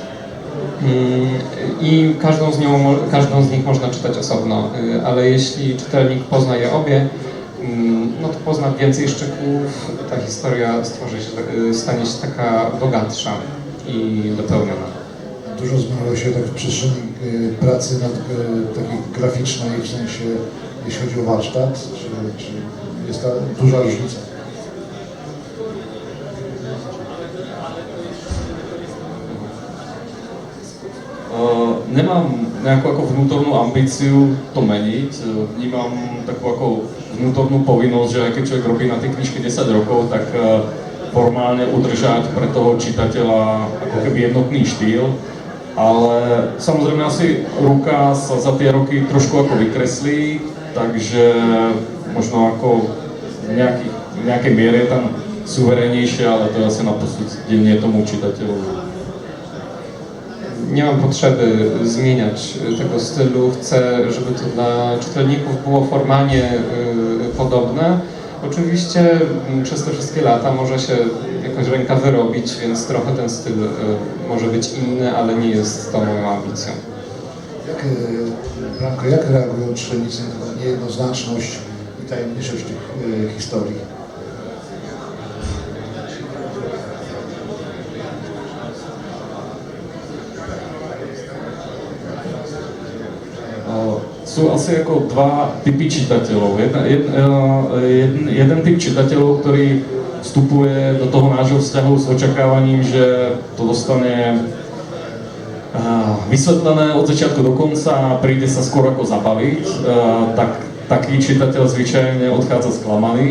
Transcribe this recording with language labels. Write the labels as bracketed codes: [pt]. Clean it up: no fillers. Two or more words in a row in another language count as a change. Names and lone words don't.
[pl] I każdą z nich można czytać osobno, ale jeśli czytelnik pozna je obie, no to pozna więcej szczegółów, ta historia stanie się taka bogatsza i dopełniona. Dużo zmieniło się tak w przestrzeni pracy takiej graficznej, w sensie jeśli chodzi o warsztat, czy jest ta duża różnica? [sk] Nemám nejakú ako vnútornú ambíciu to meniť, vnímam takú ako vnútornú povinnosť, že aj keď človek robí na tej knižke 10 rokov, tak formálne udržať pre toho čitateľa ako keby jednotný štýl, ale samozrejme asi ruka sa za tie roky trošku ako vykreslí, takže možno ako v nejakej miere je tam suverénniejšie, ale to je asi na posúdenie tomu čitateľovi. [pl] Nie mam potrzeby zmieniać tego stylu, chcę, żeby to dla czytelników było formalnie podobne. Oczywiście przez te wszystkie lata może się jakoś ręka wyrobić, więc trochę ten styl może być inny, ale nie jest to moją ambicją. Blanko, jak reagują czytelnicy na niejednoznaczność i tajemniczość tych historii? [sk] Sú asi ako dva typy čitateľov. Jeden typ čitateľov, ktorý vstupuje do toho nášho vzťahu s očakávaním, že to dostane vysvetlené od začiatku do konca a príde sa skôr ako zabaviť, tak taký čitateľ zvyčajne odchádza sklamaný.